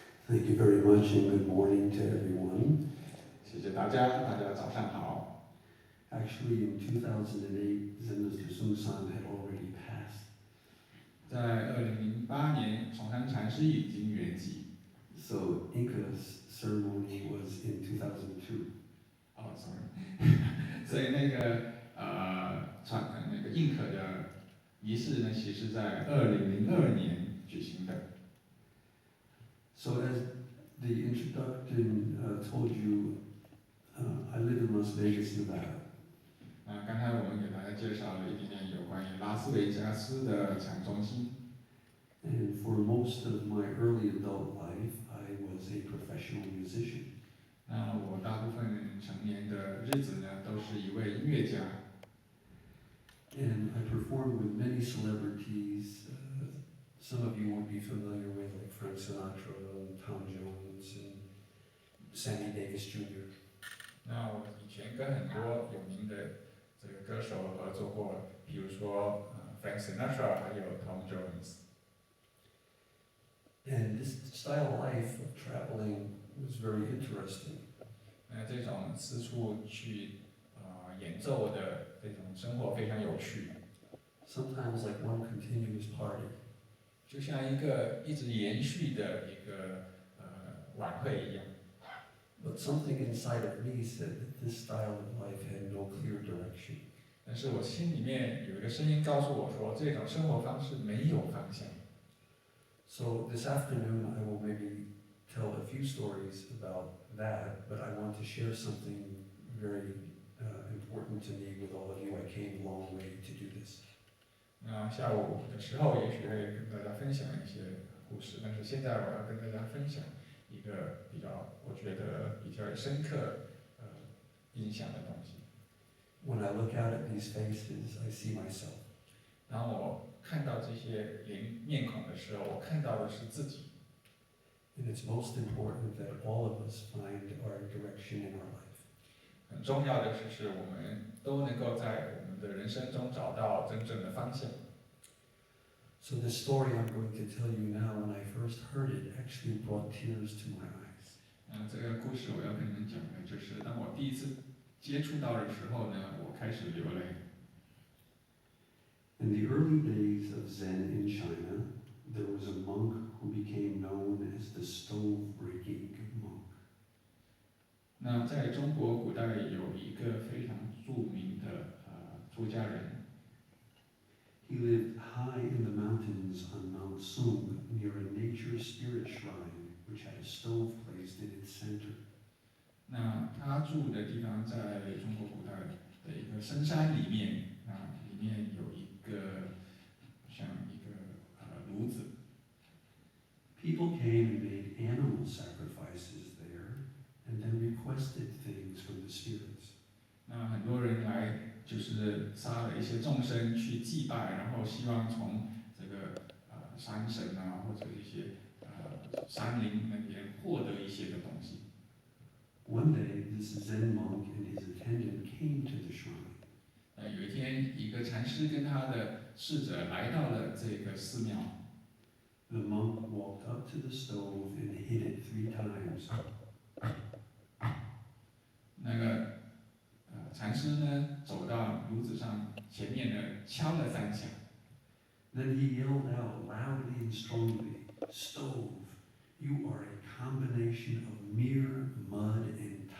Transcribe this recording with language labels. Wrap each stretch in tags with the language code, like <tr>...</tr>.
<en>Thank you very much and good morning to everyone.</en> <zh>谢谢大家，大家早上好。</zh> <en>Actually, in 2008, Zen Master Seung Sahn had already passed.</en> <zh>在2008年，崇山禅师已经圆寂。</zh> <en>So inka's ceremony was in 2002. Oh, sorry.</en> <zh>所以那个印可的仪式呢，其实在2002年举行的。</zh> <en>So as the introduction told you, I live in Las Vegas, Nevada.</en> <zh>刚才我们给大家介绍了一点点有关于拉斯维加斯的禅中心。</zh> <en>And for most of my early adult life, I was a professional musician.</en> <zh>那我大部分成年的日子呢，都是一位音乐家。</zh> <en>And I performed with many celebrities. Some of you won't be familiar with, like Frank Sinatra, Tom Jones, and Sammy Davis Jr.</en> <zh>那我以前跟很多有名的这个歌手合作过，比如说Frank Sinatra， 还有 Tom Jones。</zh> <en>And this style of life of traveling was very interesting.</en> <zh>那这种四处去演奏的这种生活非常有趣。</zh> <en>Sometimes like one continuous party.</en> <zh>就像一个一直延续的一个晚会一样。</zh> <en>But something inside of me said that this style of life had no clear direction.</en> <zh>但是我心里面有一个声音告诉我说，这种生活方式没有方向。</zh> <en>So this afternoon I will maybe tell a few stories about that, but I want to share something very important to me with all of you. I came a long way to do this.</en> <zh>那下午的时候，也许会跟大家分享一些故事，但是现在我要跟大家分享一个我觉得比较深刻印象的东西。</zh> <en>When I look out at these faces, I see myself.</en> <zh>当我看到这些面孔的时候，我看到的是自己。</zh> <en>And it's most important that all of us find our direction in our life.</en> <zh>很重要的是我们都能够在我们的人生中找到真正的方向。</zh> <en>So the story I'm going to tell you now, when I first heard it, actually brought tears to my eyes.</en> <zh>这个故事我要跟你们讲的就是，当我第一次接触到的时候呢，我开始流泪。</zh> <en>In the early days of Zen in China, there was a monk who became known as the stove-breaking monk.</en> <zh>那在中国古代有一个非常著名的出家人。</zh> <en>He lived high in the mountains on Mount Sung near a nature spirit shrine which had a stove placed in its center.</en> <zh>那他住的地方在中国古代的一个深山里面，里面有一个像一个炉子。</zh> <en>People came and made animal sacrifices there, and then requested things from the spirits.</en> <zh>那很多人来就是杀了一些众生去祭拜，然后希望从这个山神或者一些山林那边获得一些的东西。</zh> <en>One day, this Zen monk and his attendant came to the shrine.</en> <zh>有一天，一个禅师跟他的侍者来到了这个寺庙。</zh> <en>The monk walked up to the stove and hit it 3 times.</en> <zh>那个禅师呢，走到炉子上前面呢，敲了3下。</zh> <en>Then he yelled out loudly and strongly, "Stove, you are a combination of mere mud and</en>